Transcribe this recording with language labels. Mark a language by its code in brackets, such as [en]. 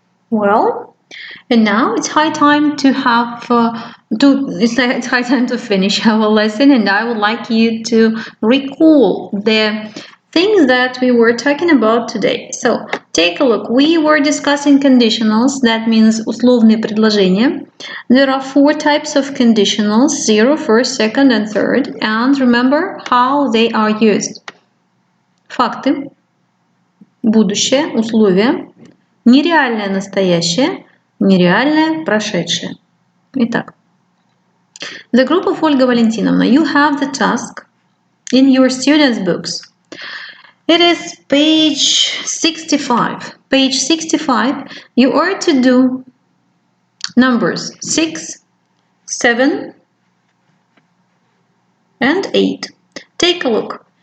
[en] Well, and now it's high time to have it's high time to finish our lesson, and I would like you to recall the things that we were talking about today. So take a look. We were discussing conditionals. That means [ru] условные предложения. [en] There are 4 types of conditionals: 0, first, second, and third. And remember how they are used. [ru] Факты, будущее, условия, нереальное настоящее, нереальное прошедшее. [en] Итак, the group of Olga Valentinovna, you have the task in your students' books. It is page 65. Page 65, you are to do numbers 6, 7, and 8. Take a look.